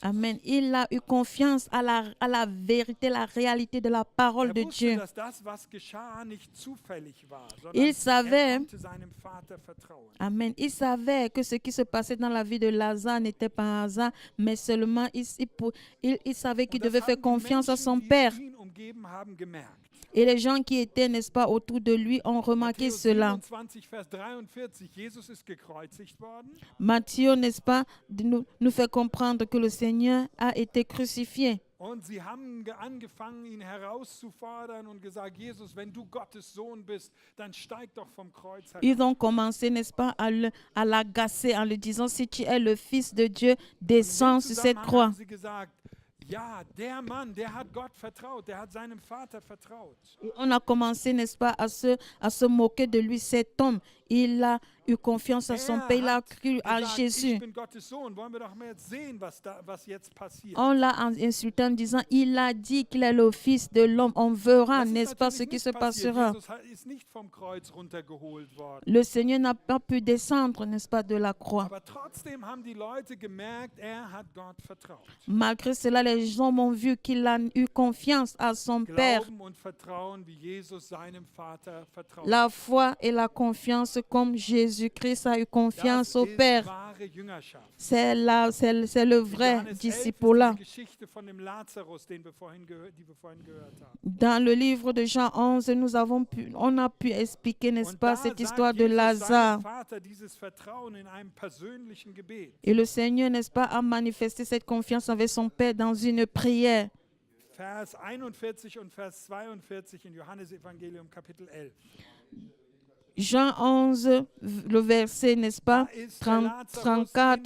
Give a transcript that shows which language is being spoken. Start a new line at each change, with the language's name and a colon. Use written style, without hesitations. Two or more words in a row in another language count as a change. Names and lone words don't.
French: Amen. Il a eu confiance à la vérité, la réalité de la parole
German: Er
French: de
German: wusste,
French: Dieu.
German: dass das, was geschah, nicht zufällig war, sondern
French: Il savait,
German: er konnte seinem Vater vertrauen.
French: Amen. Il savait que ce qui se passait dans la vie de Lazare n'était pas un hasard, mais seulement il savait qu'il
German: Und das
French: devait faire
German: haben die
French: confiance à
German: Menschen,
French: son
German: die
French: Père.
German: ihn umgeben haben, gemerkt.
French: Et les gens qui étaient, n'est-ce pas, autour de lui ont remarqué
German: Matthäus
French: cela.
German: 27, Vers 43, Jesus ist gekreuzigt worden.
French: Matthieu, n'est-ce pas, nous fait comprendre que le Seigneur a été crucifié.
German: Und sie haben angefangen, ihn herauszufordern und gesagt, Jesus, wenn du Gottes Sohn bist, dann steig doch vom Kreuz herab.
French: Ils ont commencé, n'est-ce pas, à l'agacer en lui disant, si tu es le Fils de Dieu, descends sur cette croix.
German: Haben sie gesagt, ja, der Mann, der hat Gott vertraut, der hat seinem Vater vertraut.
French: Et on a commencé, n'est-ce pas, à se moquer de lui. Cet homme, il a eu confiance à son Père, il a cru à
German: gesagt,
French: Jésus.
German: ich bin Gottes Sohn. Wollen wir doch mal jetzt sehen, was jetzt passiert.
French: On l'a insulté en disant, il a dit qu'il est le Fils de l'homme. On verra,
German: Das ist
French: n'est-ce pas, ce
German: natürlich
French: qui
German: nicht
French: se
German: passiert.
French: passera.
German: Jesus ist nicht vom Kreuz runtergeholt worden.
French: Le Seigneur n'a pas pu descendre, n'est-ce pas, de la croix.
German: Aber trotzdem haben die Leute gemerkt, er hat Gott vertraut.
French: Malgré cela, les hommes ont vu qu'il a eu confiance à son Père.
German: Glauben und Vertrauen, wie Jesus seinem Vater vertraut.
French: La foi et la confiance comme Jésus-Christ a eu confiance
German: Das
French: au
German: ist
French: Père.
German: wahre Jüngerschaft.
French: C'est le vrai
German: In Johannes 11 ist
French: disciple-là.
German: die Geschichte von dem Lazarus, die wir vorhin gehört haben.
French: Dans le livre de Jean 11, on a pu expliquer, n'est-ce
German: Und
French: pas,
German: da
French: cette
German: sagt
French: histoire de
German: Jesus
French: Lazare.
German: seinem Vater dieses Vertrauen in einem persönlichen Gebet.
French: Et le Seigneur, n'est-ce pas, a manifesté cette confiance avec son Père dans une prière.
German: Vers 41 und Vers 42 in Johannes Evangelium Kapitel 11.
French: Jean 11, le verset, n'est-ce
German: Da
French: pas,
German: ist der Lazarus
French: 34,